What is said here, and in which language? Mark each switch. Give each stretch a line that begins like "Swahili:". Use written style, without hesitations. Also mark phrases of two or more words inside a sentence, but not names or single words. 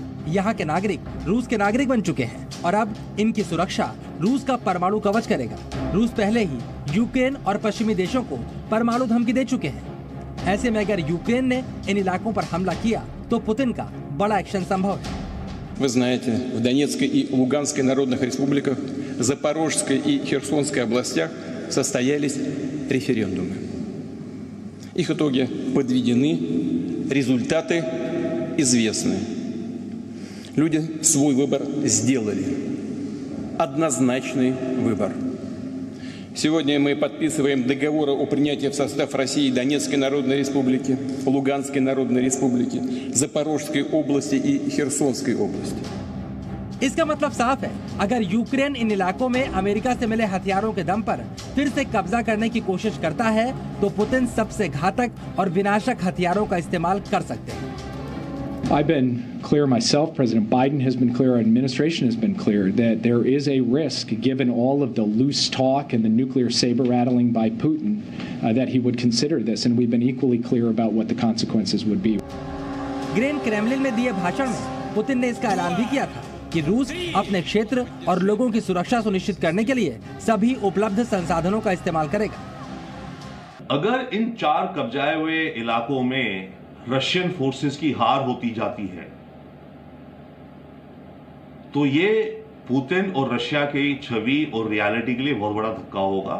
Hindi: यहाँ के नागरिक रूस के नागरिक बन चुके हैं और अब इनकी सुरक्षा रूस का परमाणु कवच करेगा। रूस पहले ही यूक्रेन और पश्चिमी देशों को परमाणु धमकी दे चुके हैं। ऐसे में अगर यूक्रेन ने इन इलाकों पर हमला किया तो पुतिन का बड़ा एक्शन संभव है।
Russian: Вы знаете, в Донецкой и Луганской народных республиках, Запорожской и Херсонской областях состоялись референдумы. Их итоги подведены, результаты известны. Люди свой выбор сделали. Однозначный выбор. Сегодня мы подписываем договоры о принятии в состав России Донецкой Народной Республики, Луганской Народной Республики, Запорожской области и Херсонской области.
Hindi: इसका मतलब साफ है, अगर यूक्रेन इन इलाकों में अमेरिका से मिले हथियारों के दम पर फिर से कब्जा करने की कोशिश करता है तो पुतिन सबसे घातक और विनाशक हथियारों का इस्तेमाल कर सकते हैं।
English: I've been clear myself, President Biden has been clear, our administration has been clear that there is a risk, given all of the loose talk and the nuclear saber rattling by Putin, that he would consider this, and we've been equally clear about what the consequences would be.
Hindi: ग्रेन क्रेमलिन में दिए भाषण में पुतिन ने इसका ऐलान भी किया था कि रूस अपने क्षेत्र और लोगों की सुरक्षा सुनिश्चित करने के लिए सभी उपलब्ध संसाधनों का इस्तेमाल करेगा। अगर इन 4 कब्जाए हुए इलाकों में
English: Russian forces
Hindi: की हार होती जाती है तो ये पुतिन और रशिया की छवि और रियलिटी के लिए बहुत बड़ा धक्का होगा।